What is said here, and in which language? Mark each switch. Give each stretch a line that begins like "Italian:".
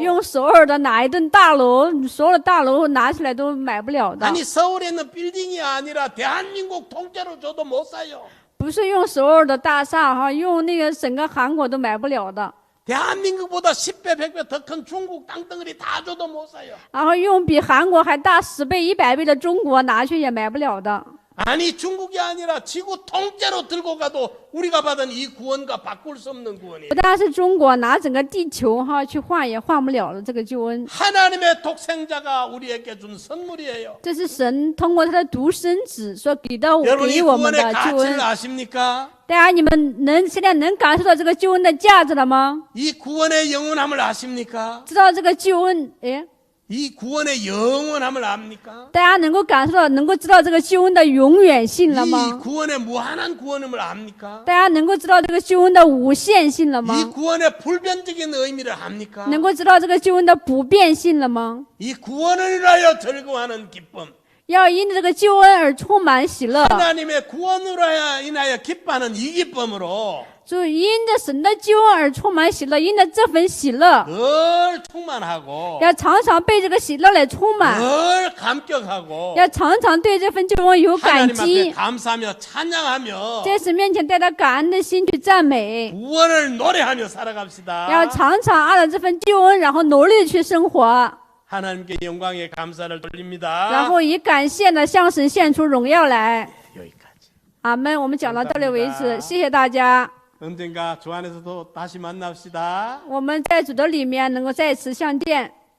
Chinese: 用首尔的哪一栋大楼，所有的大楼拿起来都买不了的。
Korean: 아니 서울에 있는 빌딩이 아니라 대한민국 통째로 줘도 못 사요.
Chinese: 不是用所有的大厦哈，用那个整个韩国都买不了的。
Korean: 대한민국보다 10배, 100배 더 큰 중국 땅덩어리 다 줘도 못 사요.
Chinese: 然后用比韩国还大10倍、100倍的中国拿去也买不了的。
Korean: 아니 중국이 아니라 지구 통째로 들고 가도 우리가 받은 이 구원과 바꿀 수 없는 구원이에요.
Chinese: 不但是中国拿整个地球哈去换也换不了了这个救恩。
Korean: 하나님의 독생자가 우리에게 준 선물이에요.
Chinese: 这是神通过他的独生子所给到
Korean: 여러분 이
Chinese: 给我们
Korean: 구원의
Chinese: 的救
Korean: 가치를
Chinese: 恩。
Korean: 아십니까?
Chinese: 大家你们现在能感受到这个救恩的价值了吗？
Korean: 이 구원의 영원함을 아십니까?
Chinese: 知道这个救恩，哎，
Korean: 이 구원의 영원함을 압니까?
Chinese: 大家能够感受到、能够知道这个救恩的永远性了
Korean: 이
Chinese: 吗？
Korean: 구원의 무한한 구원함을 압니까?
Chinese: 大家能够知道这个救恩的无限性了吗？
Korean: 구원의 불변적인 의미를 압니까?
Chinese: 能够知道这个救恩的不变性了吗？
Korean: 이 구원을 위하여 즐거워하는 기쁨,
Chinese: 要因这个救恩而充满喜乐，
Korean: 하나님의 구원으로 인하여 기뻐하는 이 기쁨으로
Chinese: 就因着神的救恩而充满喜乐，因着这份喜乐，
Korean: 늘 충만하고
Chinese: 要常常被这个喜乐来充满，
Korean: 늘 감격하고
Chinese: 要常常对这份救恩有感
Korean: 하나님 앞에
Chinese: 激，
Korean: 감사하며 찬양하며
Chinese: 在神面前带着感恩的心去赞美，
Korean: 구원을 노래하며 살아갑시다.
Chinese: 要常常按照这份救恩，然后努力地去生活，
Korean: 하나님께 영광의 감사를
Chinese: 然
Korean: 돌립니다.
Chinese: 后以感谢的向神献出荣耀来。
Korean: 여기까지.
Chinese: 阿门。我们讲到这里为止，谢谢大家。
Korean: 언젠가 주 안에서도 다시 만납시다.
Chinese: 我们在主的里面能够再次相见。